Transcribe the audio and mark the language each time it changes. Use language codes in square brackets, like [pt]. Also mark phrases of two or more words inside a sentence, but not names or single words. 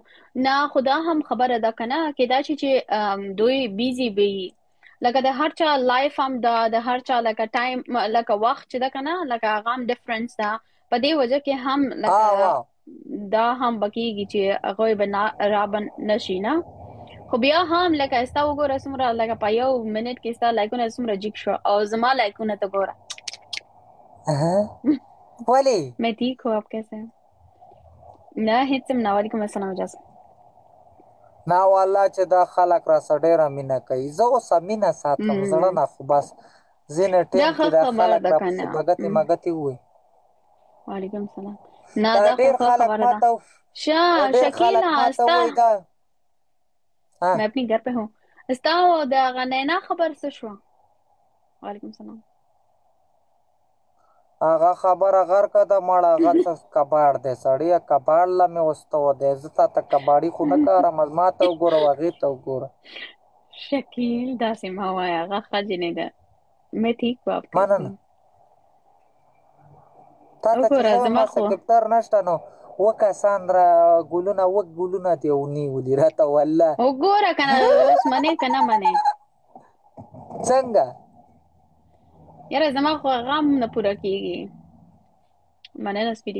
[ps] نه خدا هم خبره ده که نه کېدای شي چې دوی بیزي به وي لکه د هر چا لایف هم ده د هر چا لکه ټایم لکه وخت چې ده که نه لکه هغه هم ډفرنس ده په دې وجه کې هم لکه دا هم به کېږي چې هغوی به را به نشي نه خو بیا هم لکه ستا وګوره څومره لکه په یو منټ کې ستا لایکونه څومره جګ شو او زما لایکونه ته ګوره ولې [ur] میں ٹھیک ہوں آپ کیسے ہیں؟ [ps] نه هیڅ هم نه. [ar] وعلیکم السلام [ur] اجازه [ps] نه والله چې دا خلک را سره ډېره مینه کوي زه اوس مینه ساتم زړه نه خو بس ځینې ټیم کې دا خلک را پسې بګتې مګتې ووایي. [ar] وعلیکم السلام. [ps] نه دا خو خبره ده. شکیلا ستا [ur] میں اپنی گھر پہ ہوں [ps] ستا د هغه نینا خبر څه شوه؟ [ar] وعلیکم السلام. [ps] هغه خبره غرقه ده مړه هغه څه کباړ دی سړیه کباړ له مې وستوه دی زه تا ته کباړي خو نه کارم ما ته وګوره او هغې ته وګوره. شکیل داسې مه وایه هغه ښه جینۍ ده. [ur] میں ٹھیک ہوں آپ [ps] مننه تا ته چې وګوره ښه زما ما خو سکپټر نشته نو کسان را ګلونه دې ونیولي راته والله وګوره کنه اوس منې کنه منې څنګه یاره زما خو غم نه پوره کیږي مننه سپیډي